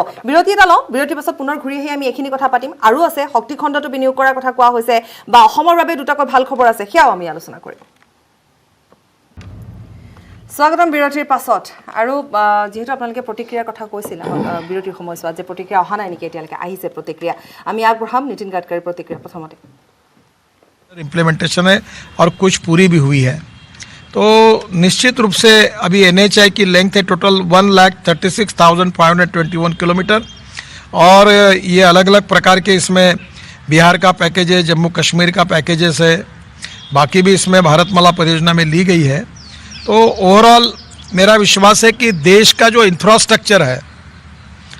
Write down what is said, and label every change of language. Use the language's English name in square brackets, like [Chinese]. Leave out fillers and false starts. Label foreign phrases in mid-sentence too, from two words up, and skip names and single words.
[Assamese] বিৰতি এটা লওঁ বিৰতি পাছত পুনৰ ঘূৰি আহি আমি এখিনি কথা পাতিম আৰু আছে শক্তি খণ্ডটো বিনিয়োগ কৰাৰ কথা কোৱা হৈছে বা অসমৰ বাবে দুটাকৈ ভাল খবৰ আছে সেয়াও আমি আলোচনা কৰিম স্বাগতম বিৰতিৰ পাছত আৰু যেহেতু আপোনালোকে প্ৰতিক্ৰিয়াৰ কথা কৈছিল বিৰতিৰ সময়ছোৱাত যে প্ৰতিক্ৰিয়া অহা নাই নেকি এতিয়ালৈকে আহিছে প্ৰতিক্ৰিয়া আমি আগবঢ়াম নীতিন গাডকাৰীৰ প্ৰতিক্ৰিয়া প্ৰথমতে [Hindi] इम्प्लीमेंटेशन है और कुछ पूरी भी हुई है तो निश्चित रूप से अभी NHI की लेंथ है टोटल 1,36,521 किलोमीटर और ये अलग अलग प्रकार के इसमें बिहार का पैकेज है जम्मू कश्मीर का पैकेजेस है बाकी भी इसमें भारतमाला परियोजना में ली गई है तो ओवरऑल मेरा विश्वास है कि देश का जो इंफ्रास्ट्रक्चर है